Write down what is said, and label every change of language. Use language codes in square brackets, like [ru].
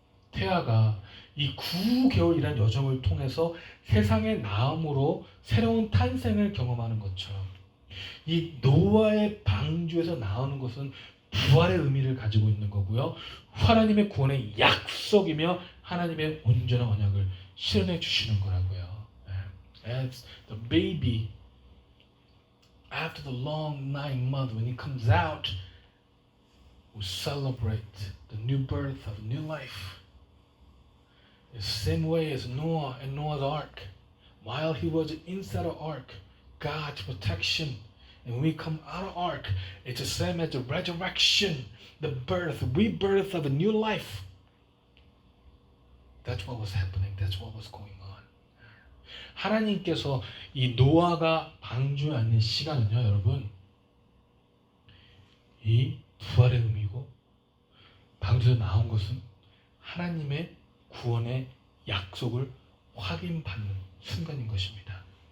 [ko] 태아가 이 9개월이란 여정을 통해서 세상의 나음으로 새로운 탄생을 경험하는 것처럼 이 노아의 방주에서 나오는 것은 부활의 의미를 가지고 있는 거고요. 하나님의 구원의 약속이며 하나님의 온전한 언약을 실현해 주시는 거라고요. [en] As the baby after the long 9 months, when he comes out, we celebrate the new birth of a new life. The same way as Noah and Noah's ark. While he was inside the ark, God's protection. And when we come out of ark, it's the same as the resurrection, the birth, rebirth of a new life. That's what was happening. That's what was going on. [ko] 하나님께서 이 노아가 방주에 앉는 시간은요, 여러분, 이 부활의 의미고 방주에서 나온 것은 하나님의 구원의 약속을 확인받는 순간인 것입니다.